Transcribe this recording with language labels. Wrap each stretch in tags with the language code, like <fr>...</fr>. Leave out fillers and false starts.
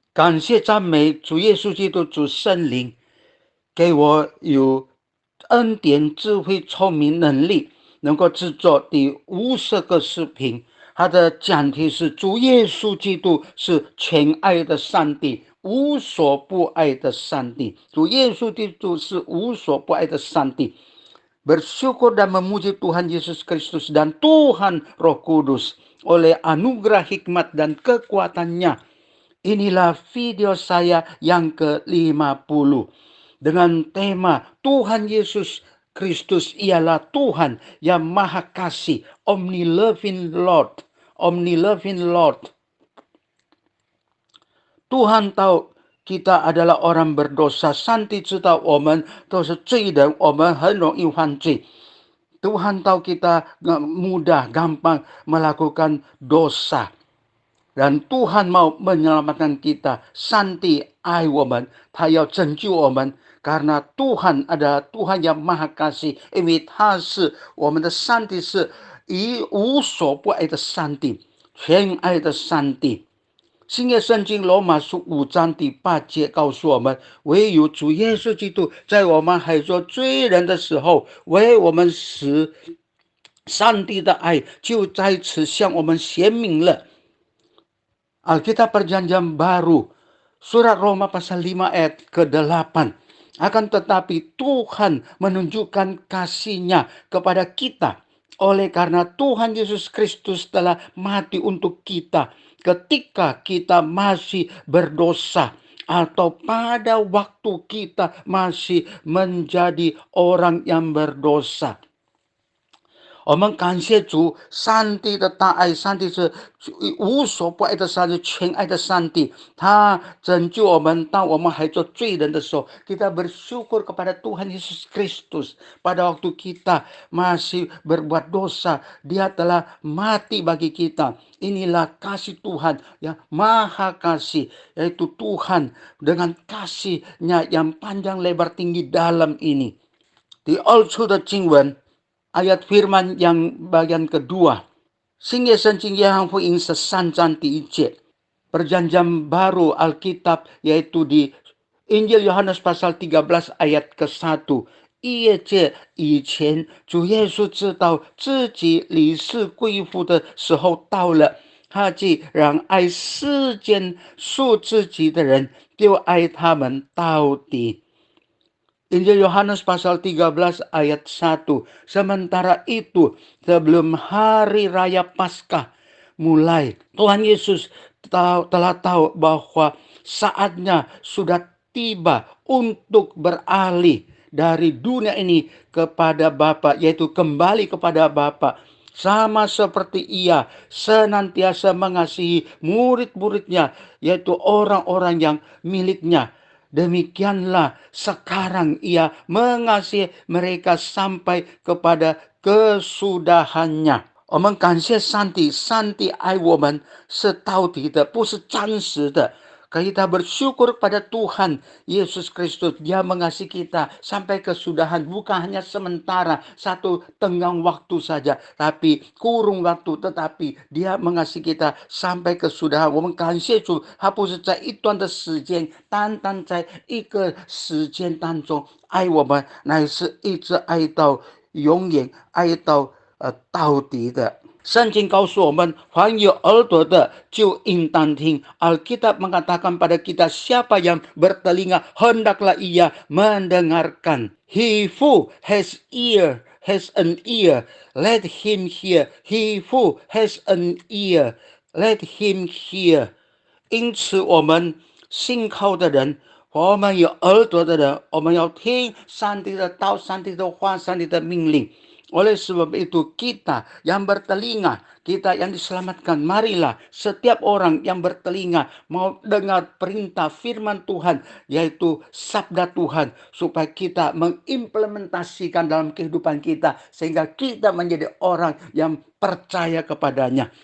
<zh>感谢赞美主耶稣基督，主圣灵，给我有恩典、智慧、聪明、能力，能够制作第50个视频。它的讲题是主耶稣基督是全爱的上帝，无所不爱的上帝。主耶稣基督是无所不爱的上帝。</zh> <id>Bersyukur dan memuji Tuhan Yesus Kristus dan Tuhan Roh Kudus oleh anugerah hikmat dan kekuatannya. Inilah video saya yang ke-50 dengan tema Tuhan Yesus Kristus ialah Tuhan yang Maha Kasih,</id> <en>Omni-loving Lord. Omni-loving Lord.</en> <id>Tuhan tahu kita adalah orang berdosa，</id> <zh>上帝知道我们都是罪人，我们很容易犯罪。</zh> <id>Tuhan tahu kita mudah, gampang melakukan dosa. Dan Tuhan mau menyelamatkan kita.</id> <zh>上帝爱我们，他要拯救我们。</zh> <id>karena Tuhan adalah Tuhan yang Maha Kasih，</id> <zh>因为他是我们的上帝，是无所不爱的上帝，全爱的上帝。新约圣经罗马书5章第8节告诉我们，唯有主耶稣基督在我们还做罪人的时候，为我们死，上帝的爱就在此向我们显明了。</zh> <id>Alkitab Perjanjian Baru surat Roma pasal 5 ayat ke-8. Akan tetapi Tuhan menunjukkan kasih-Nya kepada kita oleh karena Tuhan Yesus Kristus telah mati untuk kita ketika kita masih berdosa atau pada waktu kita masih menjadi orang yang berdosa。</id> <zh>我们感谢主，上帝的大爱，上帝是无所不爱的上帝，全爱的上帝。他拯救我们，当我们还做罪人的时候，</zh> <id>kita bersyukur kepada Tuhan Yesus Kristus. Pada waktu kita masih berbuat dosa, Dia telah mati bagi kita. Inilah kasih Tuhan yang Maha Kasih, yaitu Tuhan dengan kasih-Nya yang panjang, lebar, tinggi, dalam ini. Di</id> <en>Old Testament</en> <zh>经文</zh> <id>ayat firman yang bagian kedua.</id> <zh>新约圣经约翰福音13章第1节.</zh> <id>Perjanjian baru Alkitab yaitu di Injil Yohanes pasal 13 ayat ke-1.</id> <zh>业界以前主耶稣知道自己离世归父的时候到了，他既然爱世间属自己的人，就爱他们到底。</zh> <id>Injil Yohanes pasal 13 ayat 1. Sementara itu, sebelum hari raya Paskah mulai, Tuhan Yesus telah tahu bahwa saatnya sudah tiba untuk beralih dari dunia ini kepada Bapa, yaitu kembali kepada Bapa. Sama seperti Ia senantiasa mengasihi murid-muridnya, yaitu orang-orang yang miliknya. Demikianlah sekarang Ia mengasihi mereka sampai kepada kesudahannya。</id> <zh>我们感谢上帝，上帝爱我们是到底的，不是暂时的。</zh> <id>Kita bersyukur pada Tuhan Yesus Kristus, Dia mengasihi kita sampai kesudahan, bukan hanya sementara, satu tenggang waktu saja, tapi kurung waktu, tetapi Dia mengasihi kita sampai kesudahan。</id> <zh>我们感谢主，他不是在一段的时间，单单在一个时间当中爱我们，乃是一直爱到永远，爱到到底的。圣经告诉我们，凡有耳朵的就应当听。</zh> <id>Alkitab mengatakan pada kita, siapa yang bertelinga, hendaklah ia mendengarkan.</id> <en>He who has an ear, let him hear. He who has an ear, let him hear.</en> <zh>因此我们信靠的人，我们有耳朵的人，我们要听上帝的道，上帝的话，上帝的命令。</zh> <id>Oleh sebab itu kita yang bertelinga, kita yang diselamatkan, marilah setiap orang yang bertelinga mau dengar perintah firman Tuhan, yaitu sabda Tuhan, supaya kita mengimplementasikan dalam kehidupan kita, sehingga kita menjadi orang yang percaya kepadanya。</id>